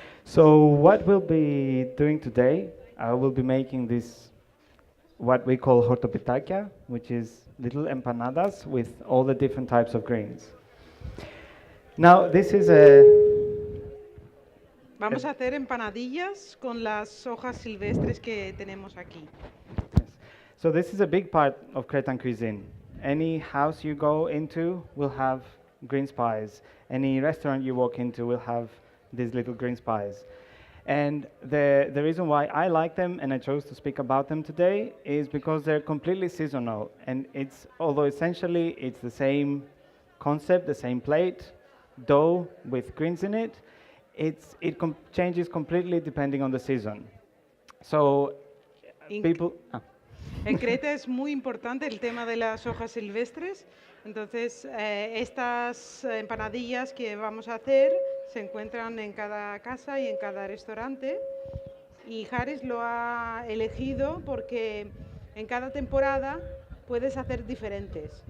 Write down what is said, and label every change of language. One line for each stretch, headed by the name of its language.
English: So what we'll be doing today, I will be making this, what we call hortopitakia, which is little empanadas with all the different types of greens. Now this is
Spanish: Vamos a hacer empanadillas con las hojas silvestres que tenemos aquí.
English: Yes. So this is a big part of Cretan cuisine. Any house you go into will have green spies. Any restaurant you walk into will have these little green spies. And the reason why I like them and I chose to speak about them today is because they're completely seasonal. And although essentially it's the same concept, the same plate, dough with greens in it, it changes completely depending on the season. So people...
Spanish: En Creta es muy importante el tema de las hojas silvestres, entonces estas empanadillas que vamos a hacer se encuentran en cada casa y en cada restaurante, y Haris lo ha elegido porque en cada temporada puedes hacer diferentes.